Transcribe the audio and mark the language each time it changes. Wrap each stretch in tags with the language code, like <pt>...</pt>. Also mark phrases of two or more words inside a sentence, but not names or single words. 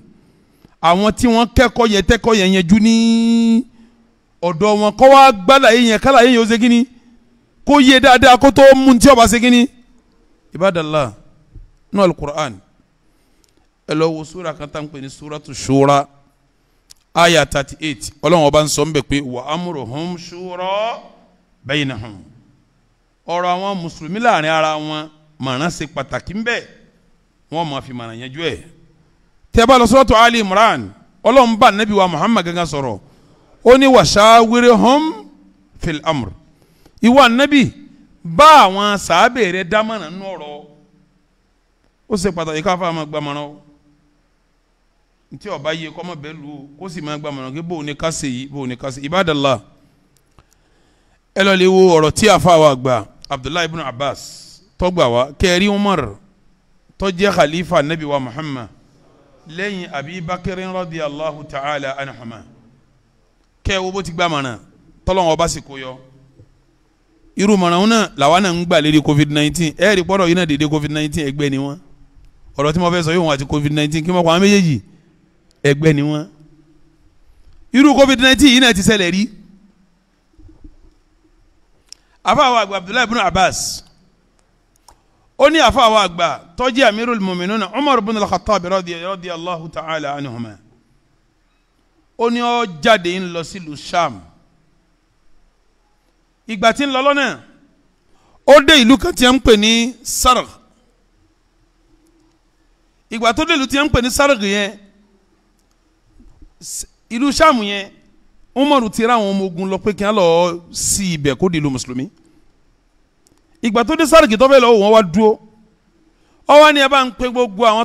<yo>àwọn tí wọ́n kẹ́kọ̀ọ́ yẹn yẹjú ní ọ̀dọ̀ wọn kọ́ wá gbálàyé yẹn kálàyé yẹn ó ṣe kíni kó yé dáadáa kó tó mú tí ọba ṣe kíni Ibadallah nínú alukur'an ẹ lọ wo sura kan tá n pè ní suratu Shura aya 38 ọlọ́run ọba ń sọ ń bẹ̀ pé wa</yo> <ar>أمرهم شورى بينهم</ar> <yo>ọ̀rọ̀ àwọn mùsùlùmí láàrin ara wọn mọ̀ràn ṣe pàtàkì ń bẹ wọ́n máa fi mọ̀ràn yẹn jú ẹ̀ tẹ́ bá lọ suratu Ali Imran ọlọ́run bá nabi wa Muhammad gangan sọ̀rọ̀ ó ní</yo> <ar>وشاورهم في الأمر</ar> <yo>ìwà nabi bá àwọn sàábẹ̀ rẹ̀ dámọ̀ràn nínú ọ̀rọ̀ ó ṣe pàtàkì káfá máa gbàmọ̀ràn o ntí ọba yìí kọ́ mọ̀ bẹ́ẹ̀ lu o kó sì máa gbàmọ̀ràn kí bóun ní ká ṣe yìí bóun ní ká ṣe Ibadallah ẹ lọ lè wo ọ̀rọ̀ tí àfa wa gbà Abdullahi ibn Abbas tọ́gbà wa kẹrí Umar tó jẹ́ khalifa nabi wa Muhammad lẹ́yìn Abi Bakr</yo> <ar>رضي الله تعالى عنهما</ar> <yo>kẹ́ wo bó ti gbàmọ̀ràn tọ́lọ́wọ́n ọba sì kó yọ irú mọ̀ràn náà làwọn náà ń gbà lérí COVID-19 ẹ̀ẹ́dì pọ́dọ̀ yìí náà dédé COVID-19 ẹgbẹ́ ni wọ́n ọ̀rọ̀ tí mo fẹ́ sọ yóò wọ́n àti COVID-19 kí wọ́n kọ́ àwọn méjèèjì ẹgbẹ́ ni wọ́n irú COVID-19 yìí náà ti ṣẹlẹ̀ rí àfàwọn àgbà Abdullahi ibn Abbas ó ní àfàwọn àgbà tó jẹ́ Amirul Mu'minin Umar ibn al-Khattab</yo> <ar>رضي الله تعالى عنهما</ar> <yo>ó ní ó jáde ń lọ sílùú Sham ìgbà tí ń lọ lọ́nà ó dé ìlú kan tí a ń pè ní Sarg ìgbà tó dé ìlú tí a ń pè ní Sarg yẹn ìlú Ṣáàmù yẹn Umaru ti ra àwọn ọmọ ogun lọ pé kí wọ́n lọ sí ibẹ̀ kó di ìlú mùsùlùmí ìgbà tó dé Sarg tó fẹ́ lọ wọ́n wá dúró ó wá ní ẹ bá ń pe gbogbo àwọn</yo>